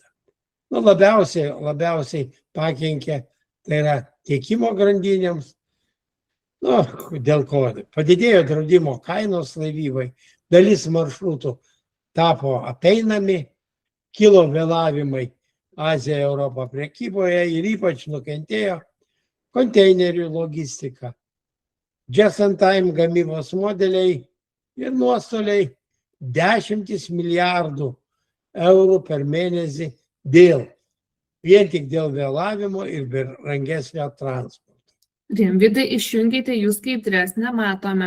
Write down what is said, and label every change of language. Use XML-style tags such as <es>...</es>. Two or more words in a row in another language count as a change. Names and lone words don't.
<lt>Nu, labiausiai pakenkė, tai yra tiekimo grandinėms, nu, dėl ko padidėjo draudimo kainos laivybai, dalis maršrutų tapo apeinami, kilo vėlavimai Azija, Europa prekyboje ir ypač nukentėjo konteinerių logistika, just-in-time gamybos modeliai ir nuostoliai 10 milijardų eurų per mėnesį vien tik dėl vėlavimo ir brangesnio transporto. Rimvydai, išjungite jūs skaidrės, nematome.</lt>